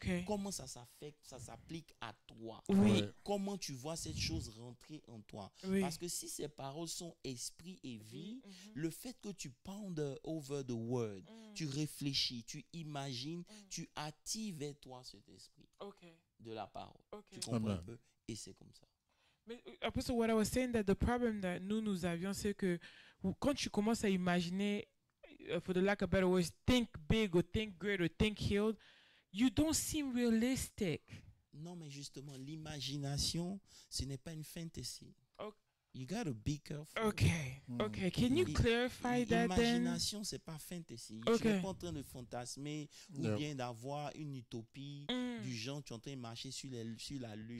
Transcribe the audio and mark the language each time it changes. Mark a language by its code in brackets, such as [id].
[fr] Comment ça s'applique à toi. Comment tu vois cette chose rentrer en toi. Parce que si ces paroles sont esprit et vie, le fait que tu [en] ponder over the word, [fr] tu réfléchis, tu imagines, tu attires vers toi cet esprit. De la parole. Tu comprends un peu? Et c'est comme ça. [en] Mais Apostle, what I was saying, that the problem that [fr] nous avions, c'est que quand tu commences à imaginer, [en] for the lack of better words, think big or think great or think healed, you don't seem realistic. [fr] Non, mais justement, l'imagination, ce n'est pas une fantasy. [en] You gotta be careful. Okay. Okay. Can you I- clarify that then? [fr] Imagination, c'est pas fantasy. Tu [en] Ok. [fr] n'es pas en train de fantasmer ou [en] Yeah. [fr] bien d'avoir une utopie Mm. du genre tu es en train de marcher sur la lune.